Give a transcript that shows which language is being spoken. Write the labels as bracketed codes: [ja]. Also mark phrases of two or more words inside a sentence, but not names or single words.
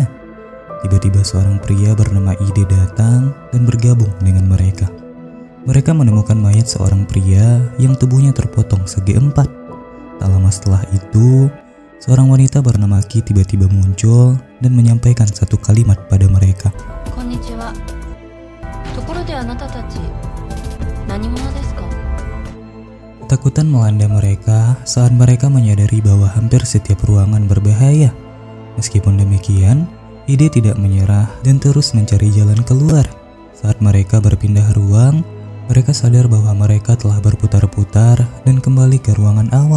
[id] Tiba-tiba seorang pria bernama Ide datang dan bergabung dengan mereka. Mereka menemukan mayat seorang pria yang tubuhnya terpotong segi empat. Tak lama setelah itu, seorang wanita bernama Ki tiba-tiba muncul dan menyampaikan satu kalimat pada mereka. [ja] こんにちは。ところであなたたち、何者ですか? [id] Ketakutan melanda mereka saat mereka menyadari bahwa hampir setiap ruangan berbahaya. Meskipun demikian, Ide tidak menyerah dan terus mencari jalan keluar. Saat mereka berpindah ruang, mereka sadar bahwa mereka telah berputar-putar dan kembali ke ruangan awal.